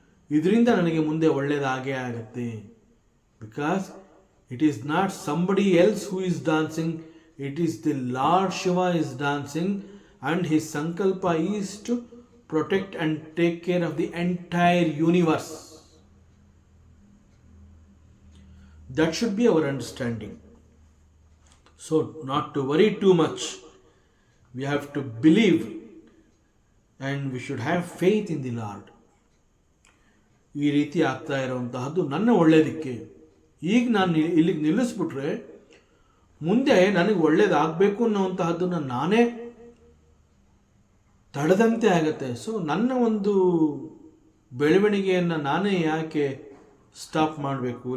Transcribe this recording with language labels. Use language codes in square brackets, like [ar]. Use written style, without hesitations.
[kn] ಇದರಿಂದ ನನಗೆ ಮುಂದೆ ಒಳ್ಳೆಯದಾಗೇ ಆಗುತ್ತೆ. [en] Because it is not somebody else who is dancing, it is the Lord Shiva is dancing, and his ಸಂಕಲ್ಪ is to protect and take care of the entire universe. That should be our understanding. So not to worry too much. We have to believe and we should have faith in the Lord. [kn] ಈ ರೀತಿ ಆಗ್ತಾ ಇರುವಂತಹದ್ದು ನನ್ನ ಒಳ್ಳೆಯದಕ್ಕೆ. ಈಗ ನಾನು ಇಲ್ಲಿಗೆ ನಿಲ್ಲಿಸ್ಬಿಟ್ರೆ ಮುಂದೆ ನನಗೆ ಒಳ್ಳೇದಾಗಬೇಕು ಅನ್ನೋವಂತಹದ್ದನ್ನು ನಾನೇ ತಡೆದಂತೆ ಆಗುತ್ತೆ. ಸೊ ನನ್ನ ಒಂದು ಬೆಳವಣಿಗೆಯನ್ನು ನಾನೇ ಯಾಕೆ ಸ್ಟಾಪ್ ಮಾಡಬೇಕು?